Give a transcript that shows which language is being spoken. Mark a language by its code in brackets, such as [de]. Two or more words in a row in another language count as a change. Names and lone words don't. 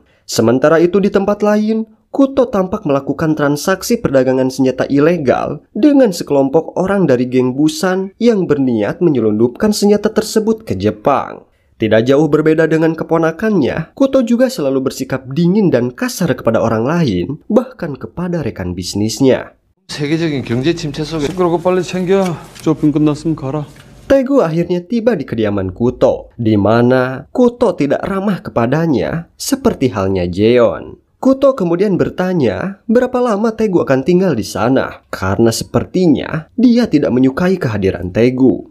[id] Sementara itu di tempat lain, Kuto tampak melakukan transaksi perdagangan senjata ilegal dengan sekelompok orang dari geng Busan yang berniat menyelundupkan senjata tersebut ke Jepang. Tidak jauh berbeda dengan keponakannya, Kuto juga selalu bersikap dingin dan kasar kepada orang lain, bahkan kepada rekan bisnisnya. [ko] 세계적인 경제 침체 속에 그러고 빨리 챙겨. 쇼핑 끝났으면 가라. [id] Taegu akhirnya tiba di kediaman Kuto, di mana Kuto tidak ramah kepadanya seperti halnya Jeon. Kuto kemudian bertanya berapa lama Taegu akan tinggal di sana, karena sepertinya dia tidak menyukai kehadiran Taegu.